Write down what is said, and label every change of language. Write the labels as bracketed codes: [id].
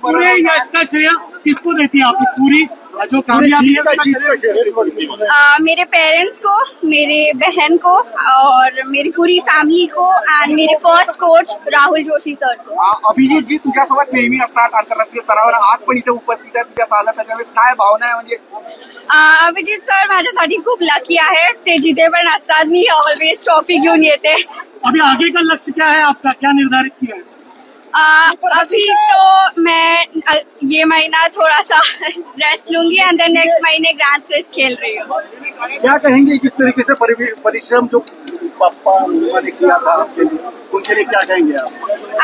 [hi] इस पूरे यश का श्रेय किसको देती है आप? इस पूरी जो कामयाबी है मेरे पेरेंट्स को, मेरे बहन को और मेरी पूरी फॅमिली को एंड मेरे first coach Rahul Joshi sir को. [mr] अभिजित जी तुझ्यासोबत नेहमी असतात आंतरराष्ट्रीय स्तरावर, आज पण इथे उपस्थित आहे तुझ्या साला, त्याच्यावेळेस काय भावना आहे? म्हणजे अभिजित सर माझ्यासाठी खूप लकी आहे. ते जिथे पण असतात मी ऑलवेज ट्रॉफी घेऊन येते. [hi] अभी आगे का लक्ष्य क्या है आपका? क्या निर्धारित किया है? अभी तो मैं ये महीना थोड़ा सा रेस्ट लूंगी एंड देन नेक्स्ट महीने ग्रैंड स्विस खेल रही हूँ. क्या कहेंगे जिस तरीके से परिश्रम जो पापा ने किया था आपके लिए, उनके लिए क्या कहेंगे आप?